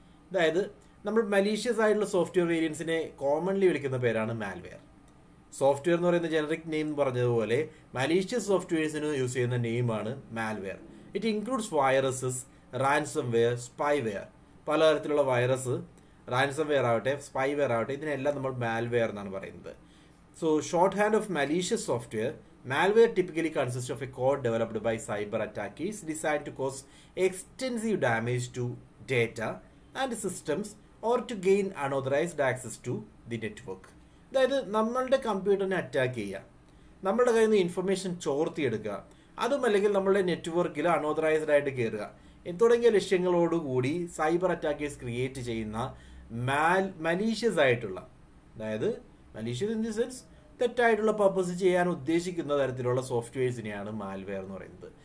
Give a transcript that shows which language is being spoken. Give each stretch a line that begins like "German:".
Malayalam: അതായത് നമ്മൾ മലീഷ്യസ് ആയിട്ടുള്ള സോഫ്റ്റ്വെയർ വേരിയൻസിനെ കോമൺലി വിളിക്കുന്ന പേരാണ് മാൽവെയർ. സോഫ്റ്റ്വെയർ എന്ന് പറയുന്ന ജനറിക് നെയിം പറഞ്ഞതുപോലെ മലീഷ്യസ് സോഫ്റ്റ്വെയർസിന് യൂസ് ചെയ്യുന്ന നെയിമാണ് malware.
English: It includes viruses, ransomware, spyware.
Malayalam: പലതരത്തിലുള്ള വൈറസ്, റാൻസംവെയർ ആവട്ടെ, സ്പൈവെയർ ആവട്ടെ, ഇതിനെല്ലാം നമ്മൾ മാൽവെയർ എന്നാണ് പറയുന്നത്.
English: So shorthand of malicious software, malware typically consists of a code developed by cyber attackers designed to cause extensive damage to data and systems or to gain unauthorized access to the network.
Malayalam: അതായത് നമ്മളുടെ കമ്പ്യൂട്ടറിനെ attack ചെയ്യുക, നമ്മളുടെ കയ്യിൽ നിന്ന് information ചോർത്തിയെടുക്കുക, അതുമല്ലെങ്കിൽ നമ്മളുടെ നെറ്റ്വർക്കിൽ unauthorised ആയിട്ട് കയറുക തുടങ്ങിയ ലക്ഷ്യങ്ങളോടുകൂടി സൈബർ അറ്റാക്കേഴ്സ് ക്രിയേറ്റ് ചെയ്യുന്ന മലീഷ്യസ് ആയിട്ടുള്ള, അതായത് മലീഷ്യസ്
English: in the sense
Malayalam: തെറ്റായിട്ടുള്ള പർപ്പസ് ചെയ്യാൻ ഉദ്ദേശിക്കുന്ന തരത്തിലുള്ള സോഫ്റ്റ്വെയർസിനെയാണ് മാൽവെയർ എന്ന് പറയുന്നത്.